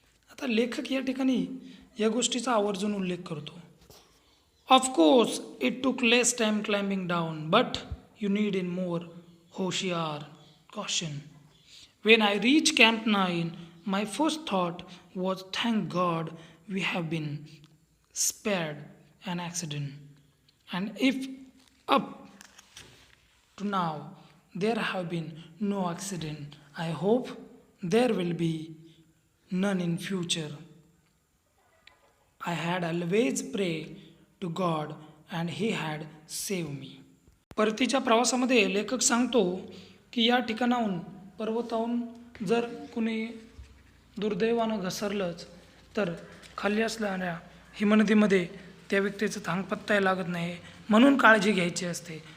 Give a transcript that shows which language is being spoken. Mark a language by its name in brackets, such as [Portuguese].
[Marathi] आता लेखक या ठिकाणी या गोष्टीचा आवर्जून उल्लेख करतो. [English] Of course it took less time climbing down but you need in more होशियार caution. When I reached Camp 9, my first thought was thank God we have been spared an accident. And if up to now there have been no accident, I hope there will be none in future. I had always prayed to God and He had saved me. [Marathi] परतीच्या प्रवासामध्ये लेखक सांगतो की या ठिकाणाहून पर्वताहून जर कुणी दुर्दैवानं घसरलंच तर खाली असणाऱ्या हिमनदीमध्ये त्या व्यक्तीचं थांगपत्ताही लागत नाही म्हणून काळजी घ्यायची असते.